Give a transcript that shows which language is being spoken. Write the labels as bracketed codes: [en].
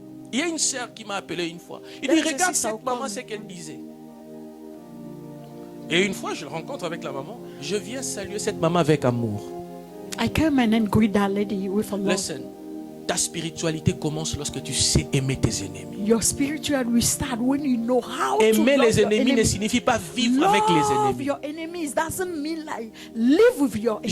[fr] Il y a une sœur qui m'a appelé une fois. Il dit, regarde cette maman, ce qu'elle disait. Et une fois, je le rencontre avec la maman. Je viens saluer cette maman avec amour. [en] I came and greet that lady with a love. [fr] Listen, ta spiritualité commence lorsque tu sais aimer tes ennemis. [en] Your spirituality will start when you know how [fr] aimer [en] to love [fr] les ennemis ne signifie pas vivre avec les ennemis. [en] Your enemies doesn't mean like live with your enemies.